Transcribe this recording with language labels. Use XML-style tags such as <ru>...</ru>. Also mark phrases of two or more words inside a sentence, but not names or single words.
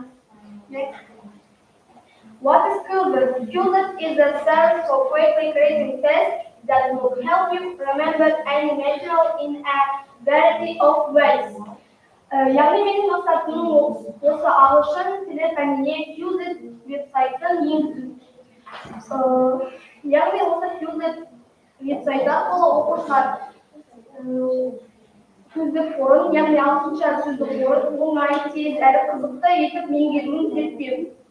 <en>Next. What is QGIS? QGIS is a service for quickly creating tests that will help you remember any material in a variety of ways.</en> <kk>Яғни менің мақсатым осы ағылшын тілі пәніне QGIS веб-сайтын енгізу. Яғни осы QGIS веб-сайтта бұл оқушылар сөздік қорын, яғни ағылшынша сөздік қорын оңай, тез әрі қызықты етіп меңгеруін зерттеу.</kk>